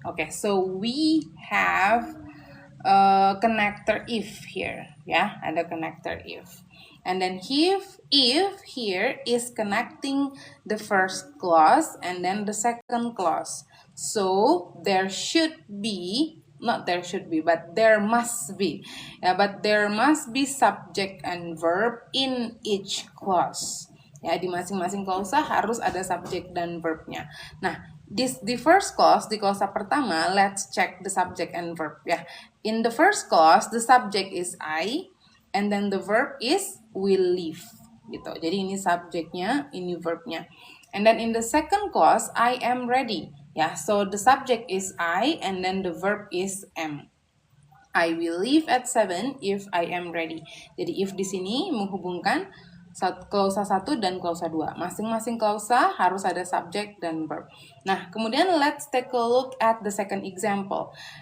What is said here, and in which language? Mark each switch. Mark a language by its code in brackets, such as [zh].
[en] Okay, so we have connector if here, ya, ada connector if, and then if here is connecting the first clause and then the second clause, so there should be, not there should be, but there must be, ya, but there must be subject and verb in each clause. [id] Ya, di masing-masing klausa harus ada subject dan verbnya. [en] Nah, di first clause, [id] di klausa pertama, [en] let's check the subject and verb ya. In the first clause, the subject is I, and then the verb is will leave gitu. [id] Jadi ini subjeknya, ini verbnya. [en] And then in the second clause, I am ready. Ya, so the subject is I, and then the verb is am. I will leave at 7 if I am ready. [id] Jadi if di sini menghubungkan klausa 1 dan klausa 2. Masing-masing klausa harus ada subject dan verb. Nah, kemudian [en] let's take a look at the second example.